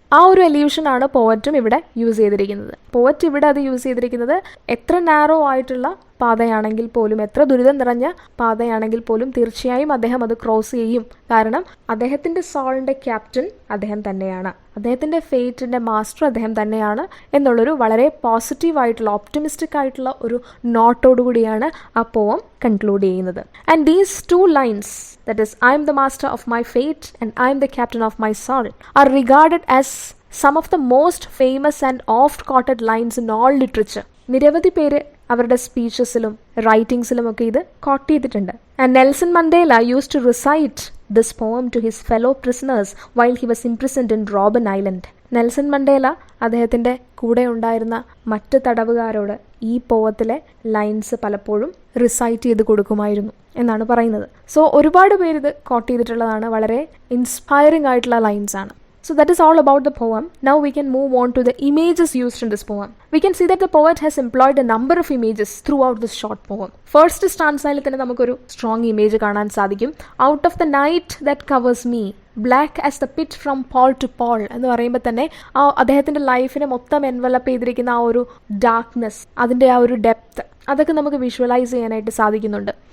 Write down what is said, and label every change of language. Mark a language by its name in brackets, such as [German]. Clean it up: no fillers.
[Malayalam] ആ ഒരു എല്യൂഷനാണ് പോവറ്റും ഇവിടെ യൂസ് ചെയ്തിരിക്കുന്നത്. പോവറ്റ് ഇവിടെ അത് യൂസ് ചെയ്തിരിക്കുന്നത് എത്ര നാരോ ആയിട്ടുള്ള പാതയാണെങ്കിൽ പോലും, എത്ര ദുരിതം നിറഞ്ഞ പാതയാണെങ്കിൽ പോലും തീർച്ചയായും അദ്ദേഹം അത് ക്രോസ് ചെയ്യും. കാരണം അദ്ദേഹത്തിൻ്റെ സോളിൻ്റെ ക്യാപ്റ്റൻ അദ്ദേഹം തന്നെയാണ്, അദ്ദേഹത്തിൻ്റെ ഫേറ്റിൻ്റെ മാസ്റ്റർ അദ്ദേഹം തന്നെയാണ് എന്നുള്ളൊരു വളരെ പോസിറ്റീവായിട്ടുള്ള ഓപ്റ്റിമിസ്റ്റിക് ആയിട്ടുള്ള ഒരു നോട്ടോടുകൂടിയാണ് ആ പോവം കൺക്ലൂഡ് ചെയ്യുന്നത്. [English] And these 2 lines, that is, I am the master of my fate and I am the captain of my soul, are regarded as some of the most famous and oft-quoted lines in all literature. [Malayalam] നിരവധി പേര് അവരുടെ സ്പീച്ചസിലും റൈറ്റിംഗ്സിലും ഒക്കെ ഇത് coat ചെയ്തിട്ടുണ്ട്. [English] And Nelson Mandela use to recite this poem to his fellow prisoners while he was imprisoned in Robben Island. [Malayalam] Nelson Mandela അദ്ദേഹത്തിൻ്റെ കൂടെ ഉണ്ടായിരുന്ന മറ്റ് തടവുകാരോട് ഈ പോവത്തിലെ ലൈൻസ് പലപ്പോഴും റിസൈറ്റ് ചെയ്ത് കൊടുക്കുമായിരുന്നു എന്നാണ് പറയുന്നത്. സോ ഒരുപാട് പേര് ഇത് കോട്ട് ചെയ്തിട്ടുള്ളതാണ്. വളരെ ഇൻസ്പയറിംഗ് ആയിട്ടുള്ള ലൈൻസ് ആണ്. [English] So that is all about the poem. Now we can move on to the images used in this poem. We can see that the poet has employed a number of images throughout this short poem. [Malayalam] First stanza-യിൽ തന്നെ നമുക്കൊരു strong image കാണാൻ സാധിക്കും. [English] Out of the night that covers me, black as the pit from pole to pole [Malayalam] എന്ന് പറയുമ്പോൾ തന്നെ ആ അദ്ദേഹത്തിൻ്റെ ലൈഫിനെ മൊത്തം എൻവലപ്പ് ചെയ്തിരിക്കുന്ന ആ ഒരു ഡാർക്ക്നെസ്, അതിൻ്റെ ആ ഒരു ഡെപ്ത്, അതൊക്കെ നമുക്ക് വിഷ്വലൈസ് ചെയ്യാനായിട്ട് സാധിക്കുന്നുണ്ട്.